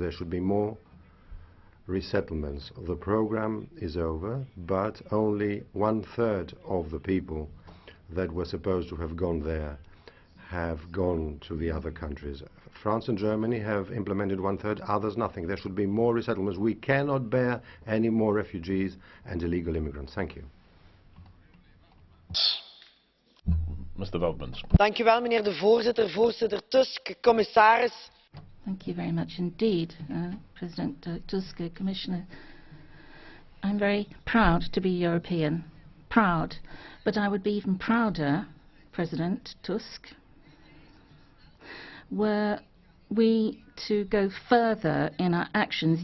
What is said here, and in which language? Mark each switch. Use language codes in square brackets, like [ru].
[en] There should be more resettlements. The program is over, but only 1/3 of the people that were supposed to have gone there have gone to the other countries. France and Germany have implemented 1/3, others nothing. There should be more resettlements. We cannot bear any more refugees and illegal immigrants. Thank you. Mr. Veldmans. [nl] Dank u wel, meneer de voorzitter, voorzitter Tusk, commissaris. [en] Thank you very much indeed, President Tusk, Commissioner. I'm very proud to be European. Proud. But I would be even prouder, President Tusk, were we to go further in our actions.